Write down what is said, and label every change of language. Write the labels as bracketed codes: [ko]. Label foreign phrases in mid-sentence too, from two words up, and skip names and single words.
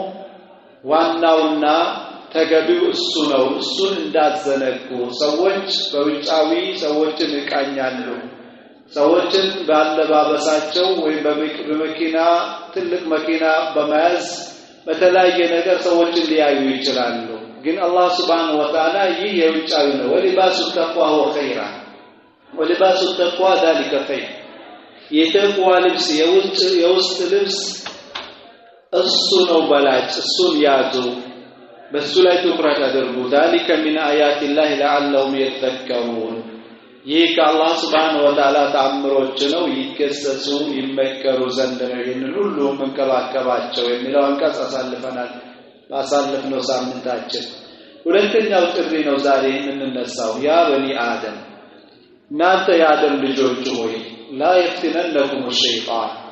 [am] ዋናውና ተገቢው እሱ ነው። እሱን እንዳዘነጉ ሰዎች በውጫዊ ሰዎችን ይቃኛሉ። ሰዎችን ባለባበሳቸው ወይ በመኪና ትልቅ መኪና በመያዝ በተለያየ ነገር ሰዎችን ሊያዩ ይችላሉ። ግን አላህ [ar] سبحانه وتعالى [am] ይህ የውጫዊ ነው። [ar] ولباس التقوى هو خير ولباس التقوى ذلك خير [am] የተቅዋ ልብስ የውስጥ ልብስ እሱ ነው በላጭ። እሱን ያዙ፣ በሱ ላይ ትኩረት አድርጉ። [ar] ذلك من آيات الله لعلهم يتذكرون [am] ይህ ከአላህ [ar] سبحانه وتعالى [am] ተአምሮች ነው፣ ይከሰሱ ይመከሩ ዘንድ ነው። ይህንን ሁሉ መንከባከባቸው የሚለው አንቀጽ አሳልፈናል ባሳለፍነው ሳምንታችን። ሁለተኛው ጥሪ ነው ዛሬ የምንነሳው። [ar] يا بني آدم [am] እናንተ የአደም ልጆች ሆይ [ar] لا يفتننكم الشيطان